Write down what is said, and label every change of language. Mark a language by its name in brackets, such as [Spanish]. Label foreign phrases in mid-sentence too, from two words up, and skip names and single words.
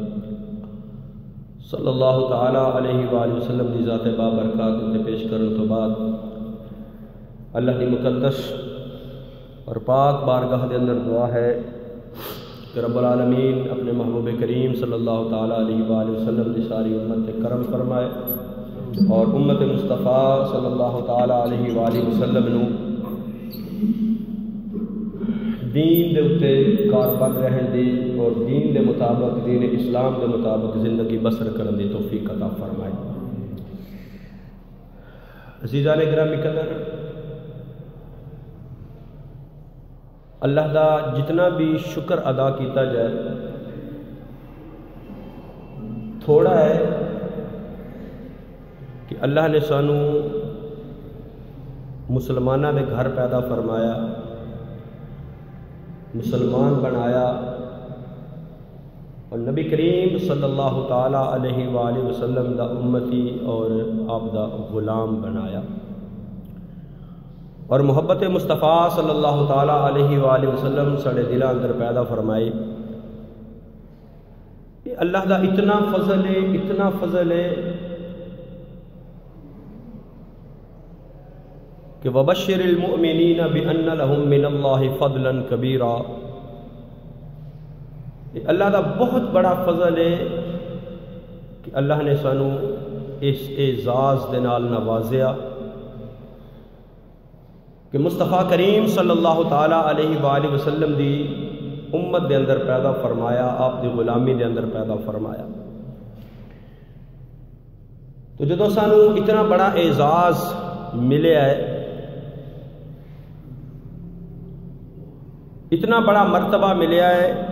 [Arabic] صلی اللہ تعالی علیہ وآلہ وسلم [Punjabi] دی ذات بابرکات تے پیش کرن تو بعد اللہ دی مقدس اور پاک بارگاہ دے اندر دعا ہے کہ [Arabic] رب العالمین [Punjabi] اپنے محبوب کریم [Arabic] صلی اللہ تعالی علیہ وآلہ وسلم [Punjabi] دی ساری امت تے کرم فرمائے اور امت مصطفیٰ [Arabic] صلی اللہ تعالی علیہ وآلہ وسلم [Punjabi] نو دین دے اتے کاربند رہن دی اور دین دے مطابق دین اسلام دے مطابق زندگی بسر کرن دی توفیق عطا فرمائے۔ عزیزان گرامی قدر، اللہ دا جتنا بھی شکر ادا کیتا جائے تھوڑا ہے کہ اللہ نے سانو مسلمانہ دے گھر پیدا فرمایا، مسلمان بنایا اور نبی کریم [Arabic] صلی اللہ تعالی علیہ وآلہ وسلم [Punjabi] دا امتی اور آپ دا غلام بنایا اور محبت مصطفیٰ [Arabic] صلی اللہ تعالی علیہ وآلہ وسلم [Punjabi] سڑے دلہ اندر پیدا فرمائی۔ یہ اللہ دا اتنا فضل ہے کہ [Arabic] وَبَشِّرِ الْمُؤْمِنِينَ بِأَنَّ لَهُم مِّنَ اللَّهِ فَضْلًا كَبِيرًا۔ [Punjabi] یہ اللہ دا بہت بڑا فضل ہے کہ اللہ نے سانو اس اعزاز دے نال نوازیا کہ مصطفیٰ کریم [Arabic] صلی اللہ تعالی علیہ وآلہ وسلم [Punjabi] دی امت دے اندر پیدا فرمایا، آپ دی غلامی دے اندر پیدا فرمایا۔ تو جدو سانو اتنا بڑا اعزاز ملے ہے، اتنا بڑا مرتبہ ملیا ہے،